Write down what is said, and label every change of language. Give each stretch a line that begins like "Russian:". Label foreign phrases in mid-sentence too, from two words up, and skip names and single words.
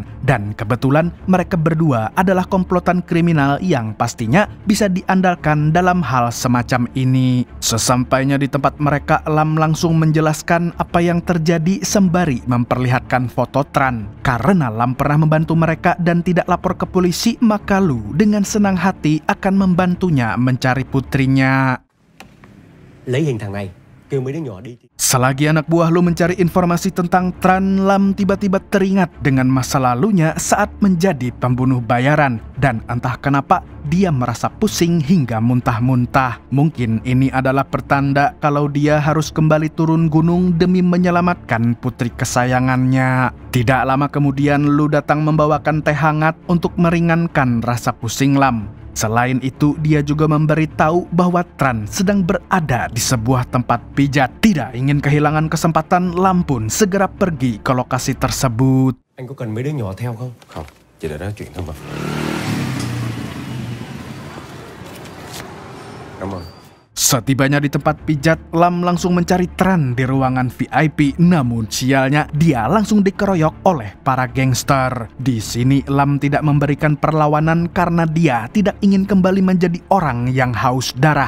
Indonesian: Dan kebetulan mereka berdua adalah komplotan kriminal yang pastinya bisa diandalkan dalam hal semacam ini. Sesampainya di tempat mereka, Lam langsung menjelaskan apa yang terjadi sembari memperlihatkan foto Tran. Karena Lam pernah membantu mereka dan tidak lapor ke polisi, maka Lu dengan senang hati akan membantunya mencari putrinya.
Vietnamese: Lấy hình thằng này.
Indonesian: Selagi anak buah Lu mencari informasi tentang Tran, Lam tiba-tiba teringat dengan masa lalunya saat menjadi pembunuh bayaran. Dan entah kenapa, dia merasa pusing hingga muntah-muntah. Mungkin ini adalah pertanda kalau dia harus kembali turun gunung demi menyelamatkan putri kesayangannya. Tidak lama kemudian, Lu datang membawakan teh hangat untuk meringankan rasa pusing Lam. Selain itu, dia juga memberitahu bahwa Tran sedang berada di sebuah tempat pijat. Tidak ingin kehilangan kesempatan, Lam pun segera pergi ke lokasi tersebut.
Vietnamese: Anh có cần mấy đứa nhỏ theo không? Không, chỉ để nói chuyện thôi mà. Cảm ơn.
Indonesian: Setibanya di tempat pijat, Lam langsung mencari Tran di ruangan VIP. Namun sialnya, dia langsung dikeroyok oleh para gangster. Di sini Lam tidak memberikan perlawanan karena dia tidak ingin kembali menjadi orang yang haus darah.